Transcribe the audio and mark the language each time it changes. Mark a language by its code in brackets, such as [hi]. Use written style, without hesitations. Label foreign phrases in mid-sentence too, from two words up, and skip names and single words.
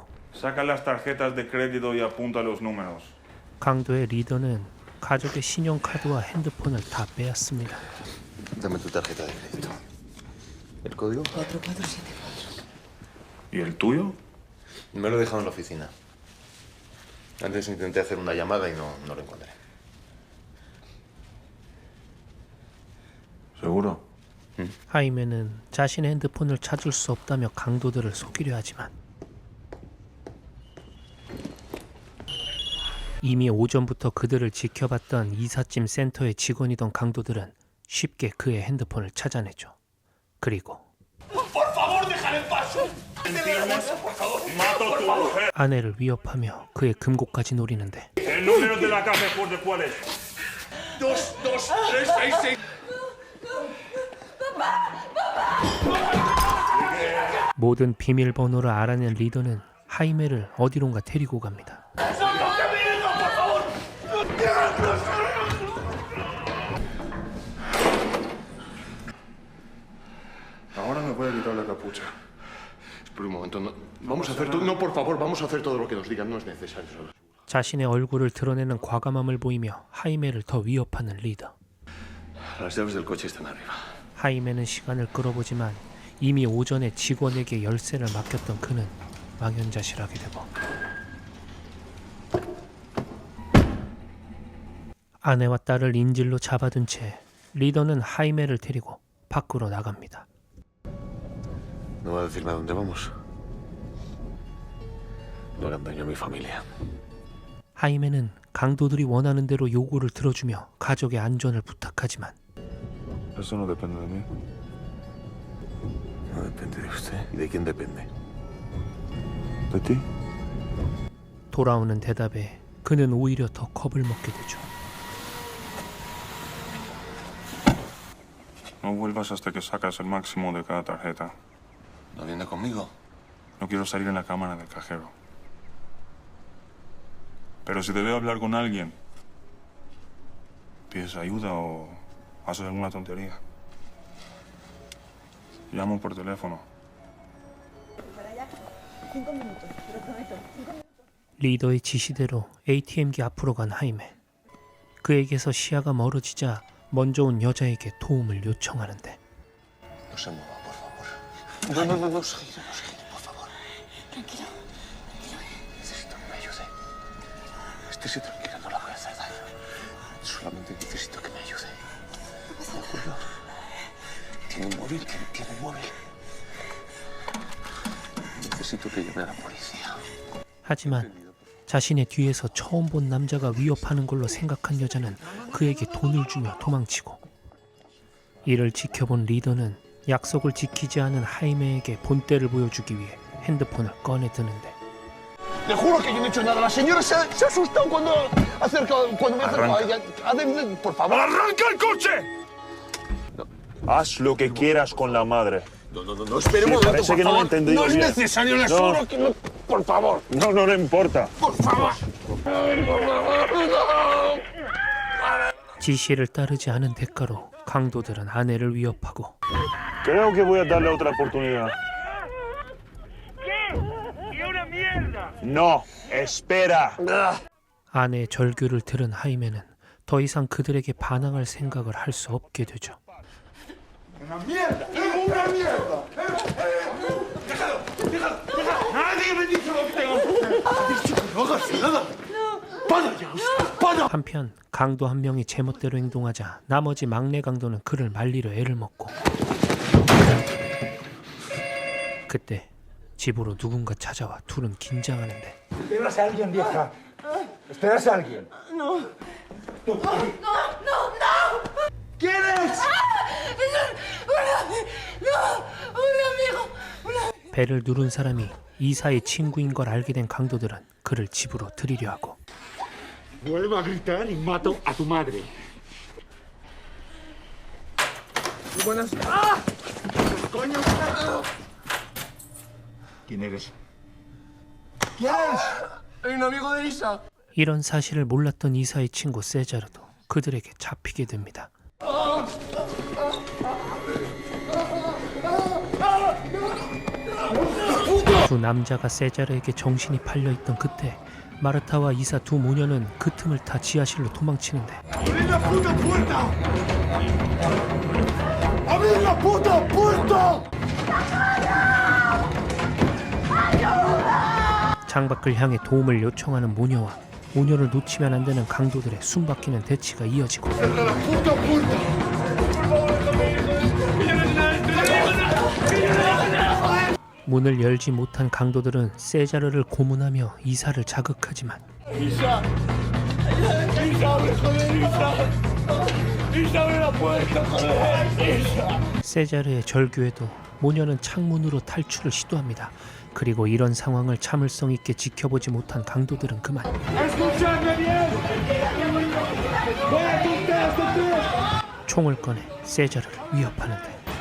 [es] Saca las tarjetas de crédito y apunta los números. [ko] 강도의 리더는 가족의 신용카드와 핸드폰을 다 빼앗습니다. [es] Dame tu tarjeta de crédito. ¿El código? 4474. ¿Y el tuyo? Me lo he dejado en la oficina. Antes intenté hacer una llamada y no lo encontré. ¿Seguro? [ko] 하이메는 자신의 핸드폰을 찾을 수 없다며 강도들을 속이려 하지만 이미 오전부터 그들을 지켜봤던 이삿짐 센터의 직원이던 강도들은 쉽게 그의 핸드폰을 찾아내죠. 그리고 아내를 위협하며 그의 금고까지 노리는데 [es] El número de la caja fuerte, ¿cuál es? 22366. [ko] 모든 비밀번호를 알아낸 리더는 하이메를 어디론가 데리고 갑니다. [es] Ahora me voy a quitar la capucha. Espera un momento. Vamos a hacer todo. No, por favor, vamos a hacer todo lo que nos digan. No es necesario. Solo. [ko] 자신의 얼굴을 드러내는 과감함을 보이며 하이메를 더 위협하는 리더. [es] Las llaves del coche están arriba. [ko] 하이메는 시간을 끌어보지만 이미 오전에 직원에게 열쇠를 맡겼던 그는 망연자실하게 되고 아내와 딸을 인질로 잡아둔 채 리더는 하이메를 데리고 밖으로 나갑니다. [es] No va a decirme a dónde vamos. No hagan daño a mi familia. [ko] 하이메는 강도들이 원하는 대로 요구를 들어주며 가족의 안전을 부탁하지만 [es] Eso no depende de mí. No depende de usted. ¿Y de quién depende? ¿De ti? [ko] 돌아오는 대답에 그는 오히려 더 겁을 먹게 되죠. [es] No vuelvas hasta que sacas el máximo de cada tarjeta. ¿No viene conmigo? No quiero salir en la cámara del cajero. Pero si te veo hablar con alguien, pides ayuda o haces alguna tontería, llamo por teléfono. [ko] 리더의 지시대로 ATM기 앞으로 간 하이메. 그에게서 시야가 멀어지자 먼저 온 여자에게 도움을 요청하는데 [es] No se mueva, por favor. No, se gire, por favor. Tranquilo. Necesito que me ayude. Estése tranquila, no la voy a hacer daño. Solamente necesito que me ayude. ¿De acuerdo? ¿Tiene un móvil? ¿Tiene un móvil? Necesito que llame a la policía. [ko] 하지만 자신의 뒤에서 처음 본 남자가 위협하는 걸로 생각한 여자는 그에게 돈을 주며 도망치고 이를 지켜본 리더는 약속을 지키지 않은 하이메에게 본때를 보여주기 위해 핸드폰을 꺼내 드는데 [es] Le juro que yo no he hecho nada. La señora se ha asustado cuando me acercó a ella. Por favor. ¡Arranca el coche! Haz lo que quieras con la madre. No, esperemos. Sí, parece que no lo he entendido No es bien. necesario, le No. juro que no. Por favor. No le importa. Por favor. [ko] 지시를 따르지 않은 대가로 강도들은 아내를 위협하고 [es] Creo que voy a darle otra oportunidad. No, espera. [ko] 아내의 절규를 들은 하이메는 더 이상 그들에게 반항할 생각을 할 수 없게 되죠. 한편 강도 한 명이 제멋대로 행동하자 나머지 막내 강도는 그를 말리려 애를 먹고 그때 집으로 누군가 찾아와 둘은 긴장하는데 [es] Esperas a alguien, vieja. Esperas a alguien. No. ¿Quién es? [ko] 배를 누른 사람이 이사의 친구인 걸 알게 된 강도들은 그를 집으로 들이려 하고 [es] Vuelvo a gritar y mato a tu madre. Buenas. ¡Ah! ¡Coño! ¿Quién eres? ¿Quién es? Un amigo de Isa. [ko] 이런 사실을 몰랐던 이사의 친구 세자르도 그들에게 잡히게 됩니다. 두 남자가 세자르에게 정신이 팔려있던 그때 마르타와 이사 두 모녀는 그 틈을 타 지하실로 도망치는데 [es] ¡Abrid la puta puerta! ¡Abrid la puta puerta! [ko] 창밖을 향해 도움을 요청하는 모녀와 모녀를 놓치면 안 되는 강도들의 숨바뀌는 대치가 이어지고 [es] ¡Cierra la puta puerta! [ko] 문을 열지 못한 강도들은 세자르를 고문하며 이사를 자극하지만 [es] ¡Isa! ¡Isa, joder, Isa! ¡Isa, ven [ko] 세자르의 절규에도 모녀는 창문으로 탈출을 시도합니다. 그리고 이런 상황을 참을성 있게 지켜보지 못한 강도들은 그만 총을 꺼내 세자르를 위협하는데